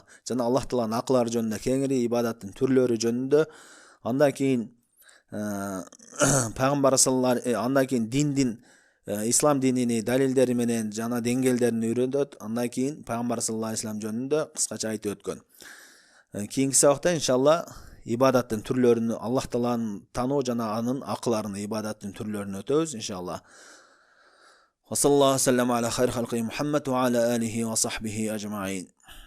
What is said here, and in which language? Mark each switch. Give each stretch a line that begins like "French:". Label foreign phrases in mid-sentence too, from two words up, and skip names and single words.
Kyrgyz: Жана Аллах Тааланын акылары жөнүндө, кеңири ибадаттын түрлөрү жөнүндө, андан кийин пайгамбар андан кийин диндин, ислам динини далилдери менен жана деңгээлдерин үйрөнөт. Андан кийин пайгамбар
Arabic: صلى الله عليه وسلم
Kyrgyz: жөнүндө кыскача айтып өткөн. Кийинки сабакта иншалла ибадаттын түрлөрүн, Аллах Тааланы тануу жана анын акыларын, ибадаттын түрлөрүн өтөбүз иншалла.
Arabic: وصلى الله عليه وسلم على خير خلقه محمد وعلى آله وصحبه أجمعين.